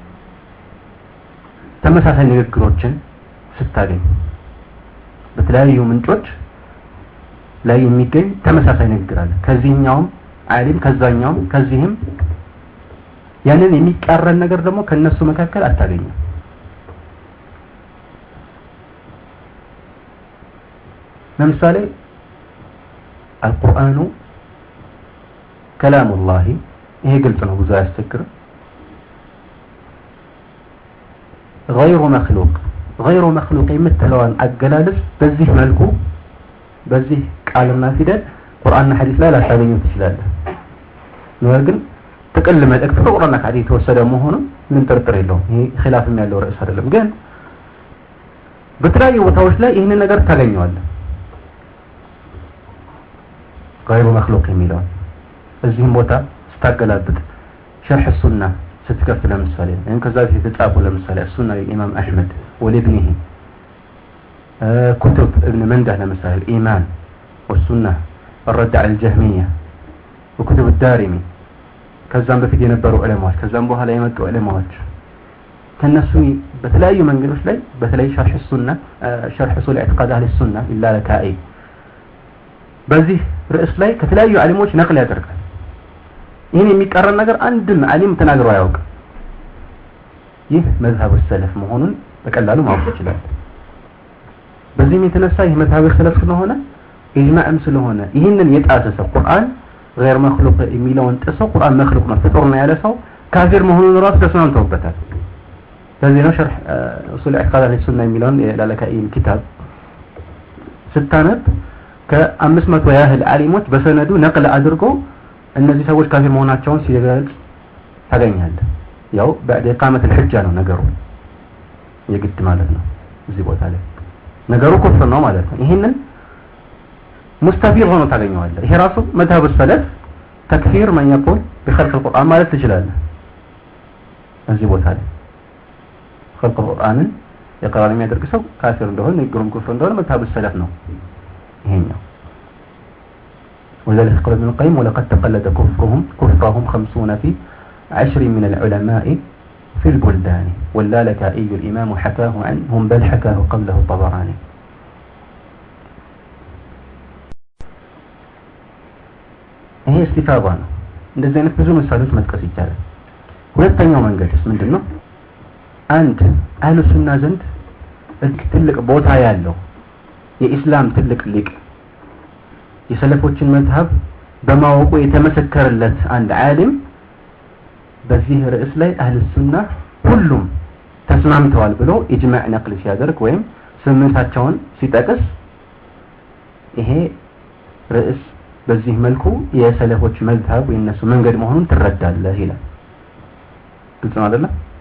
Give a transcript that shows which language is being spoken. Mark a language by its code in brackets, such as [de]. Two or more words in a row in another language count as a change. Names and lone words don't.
[am] ተመሳሳይ ንግግሮችን ስታገኝ በተለያዩ ምንጮች ላይ የሚገኝ ተመሳሳይ ንግግር አለ። ከዚህኛውም ዓሊም ከዛኛውም ከዚህም ያንን የሚቃረን ነገር ደግሞ ከነሱ መካከል አታገኝም። ለምሳሌ አልቁርአኑ ከላሙላህ ይሄ ግልጽ ነው፣ ብዙ አያስቸግርም። غير مخلوق የምትለዋን አገላለጽ በዚህ መልኩ በዚህ ቃልና ፊደል ቁርአንና ሐዲስ ላይ ላታገኙ ትችላለህ። ነገር ግን ጥቅል መልእክት ከቁርአንና ከሐዲስ የተወሰደ መሆኑ ምን ጥርጥር የለውም። ይሄ ኺላፍም ያለው ርዕስ አይደለም። ግን በተለያዩ ቦታዎች ላይ ይህንን ነገር ታገኘዋለህ። [ar] غير مخلوق [am] የሚለው እዚህም ቦታ ስታገላብጥ ሸርህ ሱና ስትከፍል ለምሳሌ ወይም ከዛ በፊት የተጻፈው ለምሳሌ ሱና የኢማም አህመድ ወለብኒህ [ar] كتب ابن منده [am] ለምሳሌ [ar] الإيمان والسنة الرد على الجهمية وكتب الدارمي [am] ከዛም በፊት የነበሩ ዑለማዎች ከዛም በኋላ የመጡ ዑለማዎች ከነሱ በተለያዩ መንገዶች ላይ በተለይ ሸርህ ሱና ሸርህ ሱል ኢዕቲቃድ አህለ ሱና ኢላ ለካኢ በዚህ ርዕስ ላይ ከተለያዩ ዓሊሞች ነቅል ያደርጋል። ይህን የሚቃረን ነገር አንድም ዓሊም ተናግሮ አያውቅም። ይህ መዝሀብ ሰለፍ መሆኑን በቀላሉ ማወቅ ይችላል። በዚህም የተነሳ ይህ መዝሀብ ሰለፍ ስለሆነ ኢጅማዕም ስለሆነ ይህንን የጣሰ ሰው ቁርአን [ar] غير مخلوق [am] የሚለውን ጥሶ ቁርአን መخلوق ነው ፍጡር ነው ያለ ሰው ካፊር መሆኑን ራሱ ተስማምተውበታል። ስለዚህ ነው ሸርህ ኡሱል ኢዕቲቃድ አህለ ሱና የሚለውን የላለካኢ ኪታብ ስታነብ ከ500 ያህል ዓሊሞች በሰነዱ ነቅል አድርጎ እነዚህ ሰዎች ካፊር መሆናቸውን ሲገልጽ ታገኛለህ። ያው بعد [ar] إقامة الحجة [am] ነው ነገሩ የግድ ማለት ነው። እዚህ ቦታ ላይ ነገሩ ኩፍር ነው ማለት ነው። ይሄንን ሙስተፊር ሆኖ ታገኘዋለህ። ይሄ ራሱ መዝሀብ ሰለፍ ተክፊር ማን [ar] يقول بخلق القرآن [am] ማለት ትችላለህ እዚህ ቦታ ላይ [ar] خلق القرآن يقرأ لم يدرك سو كافر [am] እንደሆነ ንግሩም ኩፍር እንደሆነ መታብ ሰለፍ ነው ይሄኛው وذلك قال ابن القيم ولقد تقلد كفرهم 50 في [ar] 10 من العلماء [am] في البلدان واللالكائي الإمام حكاه عنهم بل حكاه قبله الطبراني ይሄ እስቲፋባ ነው እንደዚህ አይነት ብዙ ምሳሌዎች መጥቀስ ይቻላል ሁለተኛው መንገድስ ምንድነው አንድ አህሉ ሱና ዘንድ ትልቅ ቦታ ያለው የኢስላም ትልቅ ሊቅ የሰለፎችን መዝሐብ በማወቁ የተመሰከረለት አንድ ዓሊም በዚህ ርዕስ ላይ አህሉ ሱና ሁሉም ተስማምተዋል ብሎ ኢጅማዕ ነቅል ሲያደርግ ወይም ስምምነታቸውን ሲጠቅስ ይሄ ርዕስ በዚህ መልኩ የሰለፎች መዝሐብ የነሱ መንገድ መሆኑን ትረዳለህ ይላል ግልጽ ነው አይደል